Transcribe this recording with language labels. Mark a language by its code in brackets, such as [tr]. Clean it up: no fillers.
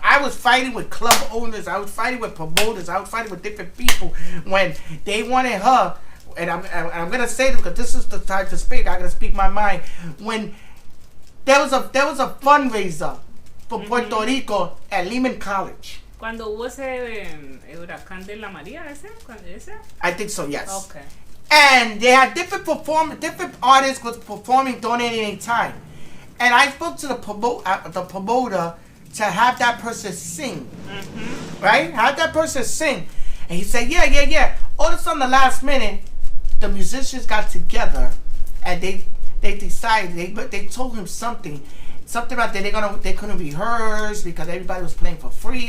[en] I was fighting with club owners. I was fighting with promoters. I was fighting with different people when they wanted her. And I'm gonna say this because this is the time to speak. I'm gonna speak my mind. When there was a fundraiser for Puerto Rico at Lehman College. [es] Cuando hubo ese huracán de la María, ese. [en] I think so. Yes. Okay. And they had different artists was performing, donating time. And I spoke to the promoter to have that person sing. Right? Have that person sing. And he said, yeah. All of a sudden, the last minute, the musicians got together and they decided, they told him something about that they couldn't rehearse because everybody was playing for free.